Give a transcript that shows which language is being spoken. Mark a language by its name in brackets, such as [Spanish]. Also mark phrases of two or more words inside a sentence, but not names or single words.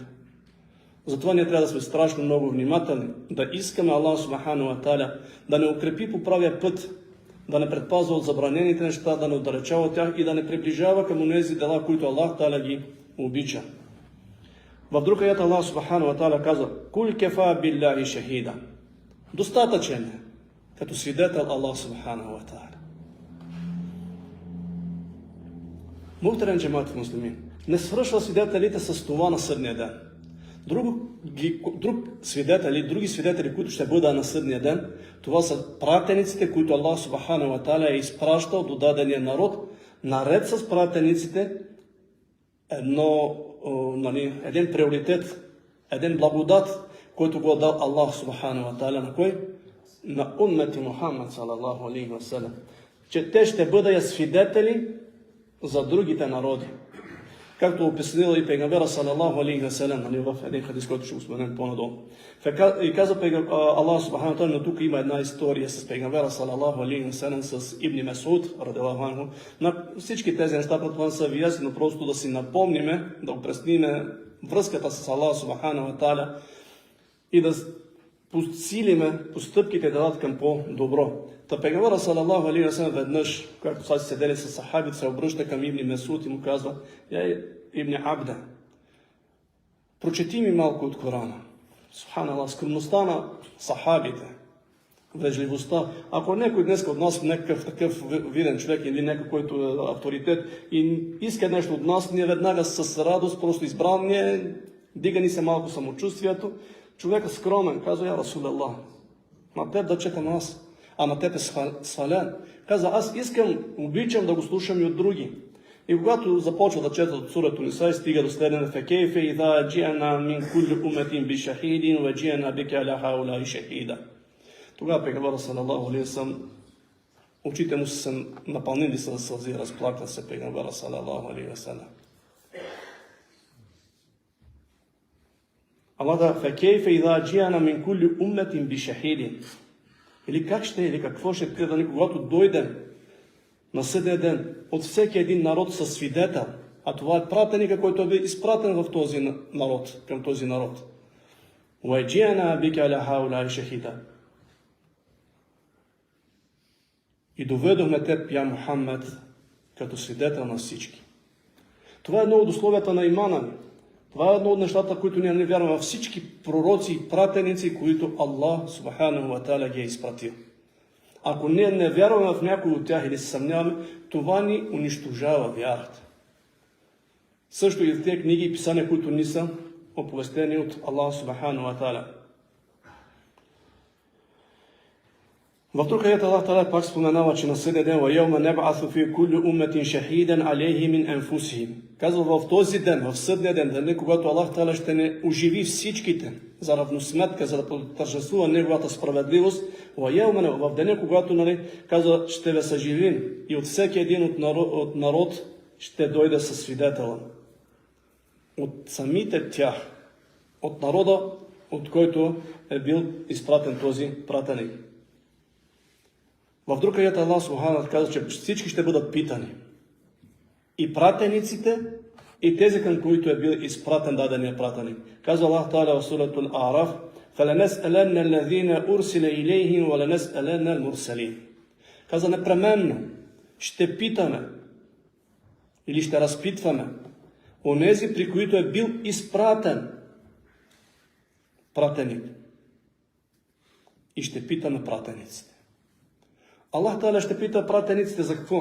[Bulgarian] Затова ние трябва да сме страшно много внимателни, да искаме Аллах [Arabic] سبحانه وتعالى [Bulgarian] да не укрепи по правия път, да не предпазва от забранените неща, да не отдалечава от тях и да не приближава към тези дела, които Аллах Тааля ги обича. В друг аят [Arabic] Аллах سبحانه وتعالى казва: "قل كفى بالله شهيدا." [Bulgarian] Достатъчен е като свидетел Аллах [Arabic] سبحانه وتعالى. [Turkish] Muhterem cemaat-i müslimin, [Bulgarian] не свършва свидетелите с това на съдния ден. Други свидетели, които ще бъдат на съдния ден, това са пратениците, които Аллах [Arabic] سبحانه وتعالى [Bulgarian] е изпращал до дадения народ, наред с пратениците един приоритет, един благодат, който го дал Аллах [Arabic] سبحانه وتعالى [Bulgarian] на кой? [Arabic] На أمة محمد صلى الله عليه وسلم. [Bulgarian] Че те ще бъдат свидетели за другите народи. Както обяснил и пейгамбера [Arabic] صلى الله عليه وسلم [Bulgarian] в един хадис, който ще го споменем по-надолу. И каза Аллах [Arabic] سبحانه وتعالى, [Bulgarian] но тук има една история с пейгамбера [Arabic] صلى الله عليه وسلم [Bulgarian] с Ибн Месуд [Arabic] رضي الله عنه. [Bulgarian] На всички тези неща предполагам са ви ясни, но просто да си напомниме, да опресниме връзката с Аллах [Arabic] سبحانه وتعالى [Bulgarian] и да подсилиме постъпките да дадат към по-добро. Та пейгамбера [Arabic] صلى الله عليه وسلم [Bulgarian] веднъж, когато са седели с сахабите, се обръща към Ибн Месуд и му казва: "Я Ибн Абда, прочети ми малко от Корана." Субханаллах, скромността на сахабите, вежливостта. Ако някой днес от нас, някакъв такъв виден човек или някой, който е авторитет и иска нещо от нас, ние веднага с радост, просто избран, дига ни се малко самочувствието. Човекът скромен казва: [Arabic] "يا رسول الله, [Bulgarian] на теб да четам аз, а на теб е свалян." Каза: "Аз обичам да го слушам и от други." И когато започва да чета от сурата Ниса, стига до следния: [Arabic] "فكيف إذا جئنا من كل أمة بشهيد وجئنا بك على هؤلاء شهيدا." [Bulgarian] Тогава пейгамберът [Arabic] صلى الله عليه وسلم, [Bulgarian] очите му се напълнили с сълзи, разплака се пейгамберът [Arabic] صلى الله عليه وسلم. Allah да فكيف إذا جئنا من كل أمة بشهيد. [Bulgarian] Или как ще, или какво ще трябва, когато дойдем на съдния ден от всеки един народ със свидетел, а това е пратеника, който е изпратен в този народ, към този народ. [Arabic] "وجئنا بك على هؤلاء شهيدا." [Bulgarian] И доведохме теб, я Мухаммед, като свидетел на всички. Това е едно от условията на имана ни. Това е едно от нещата, които ние не вярваме във всички пророци и пратеници, които Аллах [Arabic] سبحانه وتعالى [Bulgarian] ги е изпратил. Ако ние не вярваме в някой от тях или се съмняваме, това ни унищожава вярата. Също и в тези книги и писания, които ни са оповестени от Аллах [Arabic] سبحانه وتعالى. [Bulgarian] В друг аят Аллах Тааля пак споменава, че на съдния ден: [Arabic] "ويوم نبعث في كل أمة شهيدا عليهم من أنفسهم." [Bulgarian] Казва в този ден, в съдния ден, когато Аллах Тааля ще не оживи всичките за равносметка, за да потържествува неговата справедливост. Вайаума, в деня, когато казва: "Ще ви съживим", и от всеки един от народ ще дойде със свидетела. От самите тях, от народа, от който е бил изпратен този пратеник. В друг аят Аллах Субхану казва, че всички ще бъдат питани. И пратениците, и тези, към които е бил изпратен дадения пратеник. [Arabic] Казва Аллах Тааля [Bulgarian] в сурата [Arabic] Ал-А'раф: "فلنسألن الذين أرسل إليهم ولنسألن المرسلين." [Bulgarian] Казва: непременно ще питаме или ще разпитваме онези, при които е бил изпратен пратеник. И ще питаме пратениците. Аллах Тааля ще пита пратениците за какво?